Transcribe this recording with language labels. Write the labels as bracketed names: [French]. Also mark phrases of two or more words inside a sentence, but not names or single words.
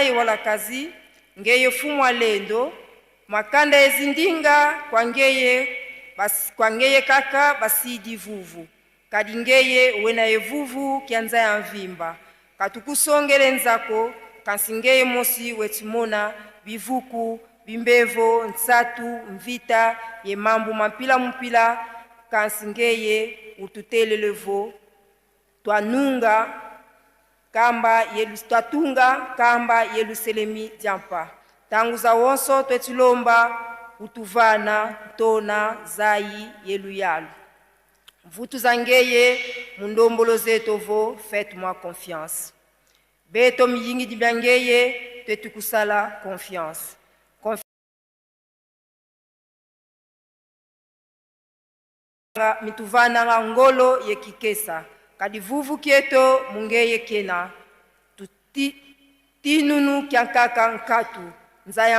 [Kongo] yewala kazi ngeye fumwa lendo makanda ezindinga kwangeye kaka basidi vuvu kadingeye wena yevuvu kianza ya mvimba katukusongele nzako kansingeye mosi wetimona bivuku bimbevo nsatu mvita ye mambu mpila kansingeye ututelelevo twatunga kamba Yerusalemi jampa tangu za wonso twetilomba utuvana tona zai yeluyalu vutu zangeye mundombolo zetovo [French] faites-moi confiance [Kongo] beto miyingi dibangeye twetukusala confiance mituvana ngolo yekikesa kadi vuvu kieto mungeye kena tinunu kyankaka nkatu nzaya